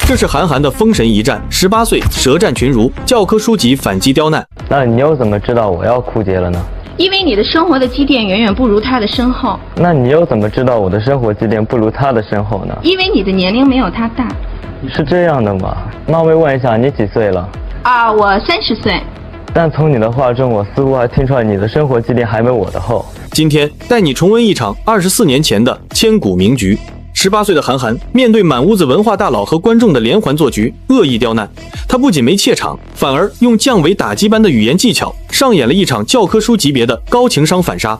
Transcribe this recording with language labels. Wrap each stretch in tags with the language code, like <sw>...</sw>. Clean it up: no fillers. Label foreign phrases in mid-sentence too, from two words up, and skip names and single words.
<zh>這是韓寒的封神一戰，18歲舌戰群儒，教科書級反擊刁難。那你又怎麼知道我要枯竭了呢？因為你的生活的積澱遠遠不如他的深厚。那你又怎麼知道我的生活積澱不如他的深厚呢？因為你的年齡沒有他大。是這樣的嗎？冒昧問一下，你幾歲了？我30歲。但從你的話中，我似乎還聽出來你的生活積澱還沒我的厚。今天帶你重溫一場24年前的千古名局。18歲的韓寒面對滿屋子文化大佬和觀眾的連環做局，惡意刁難，他不僅沒怯場，反而用降維打擊般的語言技巧上演了一场教科書級別的高情商反殺。</zh>